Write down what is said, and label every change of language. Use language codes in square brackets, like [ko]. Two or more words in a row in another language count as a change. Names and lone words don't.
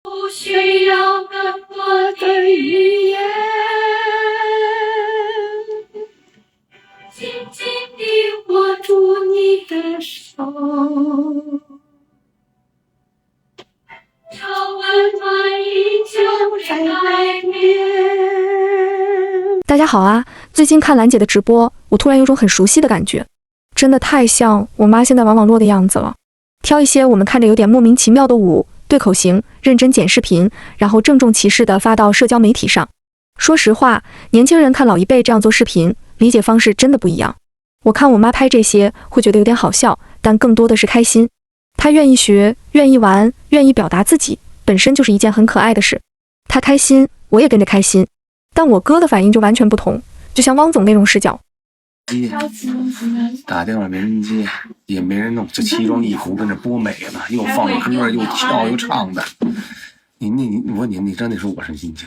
[zh] 不需要那麼的語言，緊緊地握住你的手，這溫暖依舊在海邊。大家好啊，最近看蘭姐的直播，我突然有種很熟悉的感觉，真的太像我媽现在玩网絡的樣子了。挑一些我们看着有點莫名其妙的舞、对口型，認真剪視頻，然後鄭重其事地發到社交媒體上。說實話，年輕人看老一輩這樣做視頻，理解方式真的不一樣。我看我媽拍這些，會覺得有點好笑，但更多的是開心。她願意學，願意玩，願意表達自己，本身就是一件很可愛的事。她開心，我也跟着開心。但我哥的反應就完全不同，就像汪總那種視角。打電話沒人接，也沒人弄，就奇裝異服跟着播美呢，又放歌又跳又唱的。你真得說我什心情？